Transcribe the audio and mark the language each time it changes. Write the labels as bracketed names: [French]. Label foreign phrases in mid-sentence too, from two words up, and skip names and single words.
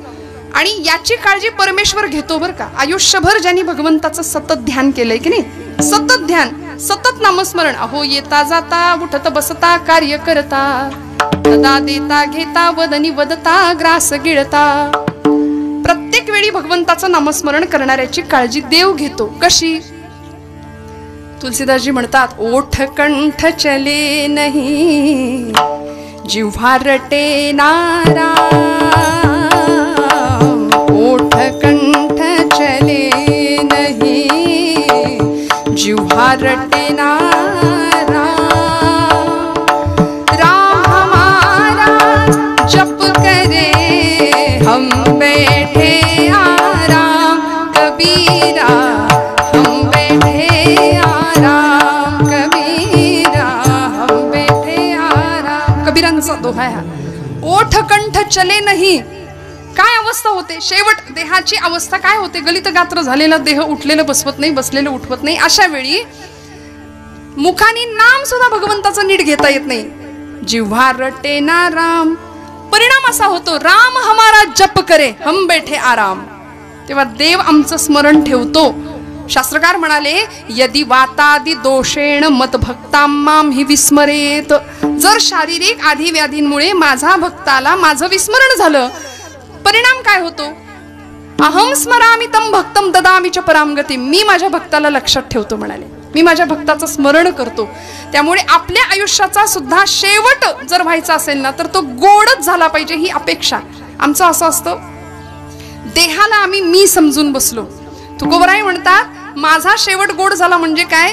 [Marathi] आणि याची काळजी परमेश्वर घेतो बरं का. आयुष्यभर ज्यांनी भगवंताचं सतत ध्यान केलंय की नाही, सतत ध्यान, सतत नामस्मरण. अहो येता जाता उठत बसता कार्य करता, सदा देता घेता वदनी वदता ग्रास गिळता. प्रत्येक वेळी भगवंताचं नामस्मरण करणाऱ्याची काळजी देव घेतो. कशी? तुलसीदासजी म्हणतात [Hindi] ओठ कंठ चले नहीं जिव्हा रटे नाराम. ओठ कंठ चले नहीं जिव्हा रटे नाराम. राम हमारा जप करे हम बैठे आराम. कबीरा हम बैठे आराम, कबीरा हम बैठे आराम. [Marathi] कबीरांचा दोहा आहे हा. [Hindi] ओठ कंठ चले नाही. [Marathi] काय अवस्था होते शेवट देहाची अवस्था काय होते? गलित गात्र झालेला देह उठलेलं बसवत नाही, बसलेलं उठवत नाही. अशा वेळी मुखाने नाम सुद्धा भगवंताचं नीट घेता येत नाही. [Hindi] जिव्हा रटे ना राम. [Marathi] परिणाम असा होतो [Hindi] राम हमारा जप करे हम बैठे आराम. [Marathi] तेव्हा देव आमचं स्मरण ठेवतो. शास्त्रकार म्हणाले [Sanskrit] यदि वातादि दोषेण मत भक्तांमाम हि विस्मरेत. [Marathi] जर शारीरिक आधी व्याधींमुळे माझा भक्ताला माझं विस्मरण झालं, परिणाम काय होतो? [Sanskrit] अहम स्मरामि तम भक्तम ददामि च पराम गती. [Marathi] मी माझ्या भक्ताला लक्षात ठेवतो म्हणाले, मी माझ्या भक्ताचं स्मरण करतो. त्यामुळे आपल्या आयुष्याचा सुद्धा शेवट जर व्हायचा असेल ना तर तो गोडच झाला पाहिजे ही अपेक्षा. आमचं असं असतं देहाला आम्ही मी समजून बसलो. तुकोबराय म्हणतात माझा शेवट गोड झाला म्हणजे काय?